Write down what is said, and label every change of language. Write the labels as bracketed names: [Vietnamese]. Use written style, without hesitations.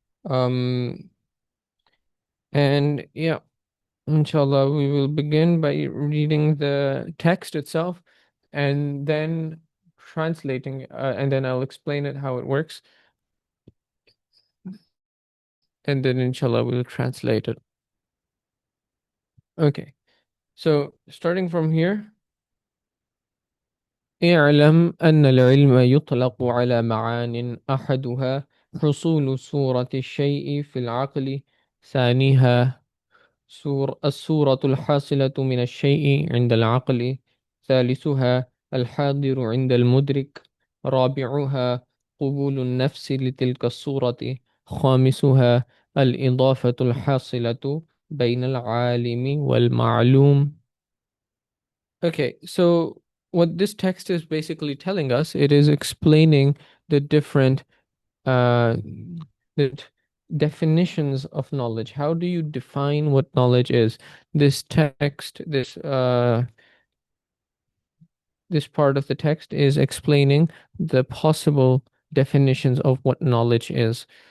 [English] Um, and yeah, inshallah, we will begin by reading the text itself and then translating, and then I'll explain it how it works, and then inshallah we'll translate it. Okay, so starting from here. [Arabic] اعلم أن العلم يطلق على معان أحدها حصول صورة الشيء في العقل، ثانيها الصورة الحاصلة من الشيء عند العقل، ثالثها الحاضر عند المدرك، رابعها قبول النفس لتلك الصورة، خامسها الإضافة الحاصلة بين العالم والمعلوم. [English] Okay, so what this text is basically telling us, it is explaining the different uh the definitions of knowledge. How do you define what knowledge is? This text, this part of the text is explaining the possible definitions of what knowledge is.